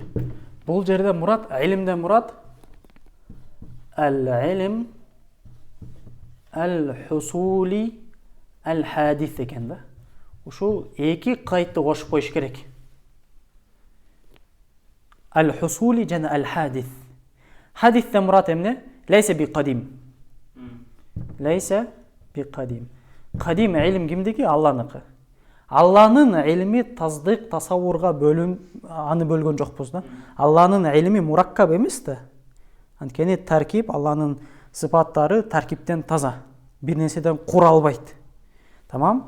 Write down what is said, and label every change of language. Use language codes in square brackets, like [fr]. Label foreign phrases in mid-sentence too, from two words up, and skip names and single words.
[ky] Бул жерде мурат, илимден мурат [ar] العلم الحصولي الحادث [ky] экен да. Ушул эки кайтты кошуп коюш керек. Ал-хусули жана ал-хадис. Хадистен мурат эмне? [ar] ليس بقديم. ليس بقديم. [ky] Кадим илим кимдики? Алланыкы. Алланын илми таздык, тасаввурга аны бөлгөн жокпуз да. Алланын илми мураккаб эмес да. Анткени таркиб, Алланын сыпаттары таркиптен таза. Бир нерседен куралбайт. Тамам?